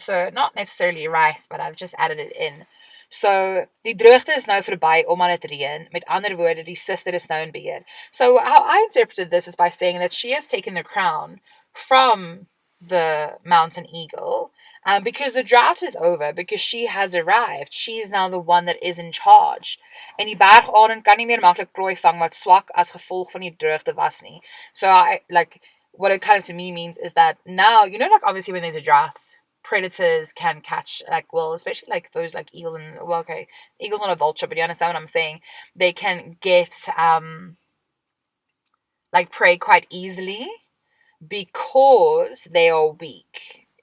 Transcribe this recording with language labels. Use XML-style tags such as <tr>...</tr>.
<en>So not necessarily right, but I've just added it in. So,</en> <af>die droogte is nou verby omdat het reën. Met ander woorde, die sister is nou in beheer.</af> <en>So how I interpreted this is by saying that she has taken the crown from the mountain eagle, because the drought is over, because she has arrived. She is now the one that is in charge.</en> <af>En die bergarend kan nie meer maklik prooi vang wat swak as gevolg van die droogte was nie.</af> <en>So what it kind of to me means is that now, you know, like obviously when there's a drought, predators can catch, like, well, especially like those like eagles and, well, okay, eagle's not a vulture, but you understand what I'm saying? They can get like prey quite easily because they are weak.</en>